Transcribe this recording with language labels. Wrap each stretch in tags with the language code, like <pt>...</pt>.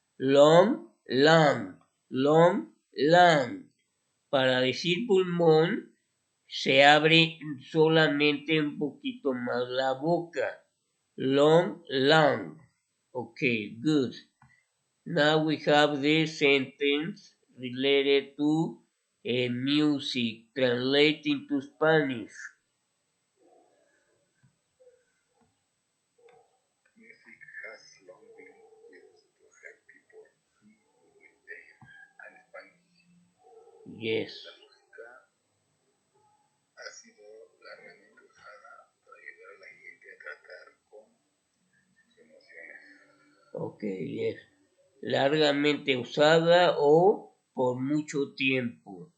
<en>Long, long, long, long.</en> <es>Para decir pulmón, se abre solamente un poquito más la boca.</es> <en>Long, long. Okay, good. Now we have this sentence related to music. Translate into Spanish. Music has long been used to help people see with deaf and Spanish. Yes.</en> <es>La música ha sido largamente usada para ayudar a la gente a tratar con sus emociones.</es> <en>Okay, yes.</en> <es>Largamente usada o por mucho tiempo.</es>